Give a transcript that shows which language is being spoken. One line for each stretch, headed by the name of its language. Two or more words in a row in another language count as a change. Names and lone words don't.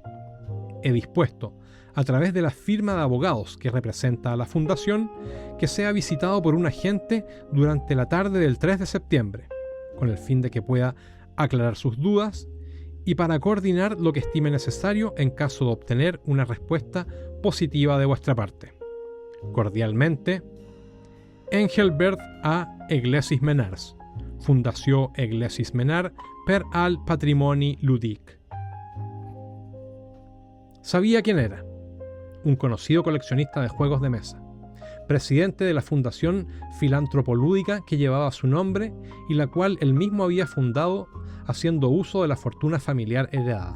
Spanish: He dispuesto, a través de la firma de abogados que representa a la fundación, que sea visitado por un agente durante la tarde del 3 de septiembre, con el fin de que pueda aclarar sus dudas y para coordinar lo que estime necesario en caso de obtener una respuesta positiva de vuestra parte. Cordialmente, Engelbert A. Eglesis Menars, Fundació Eglesis Menar per al Patrimoni Ludic. Sabía quién era. Un conocido coleccionista de juegos de mesa, presidente de la fundación filantropolúdica que llevaba su nombre y la cual él mismo había fundado haciendo uso de la fortuna familiar heredada.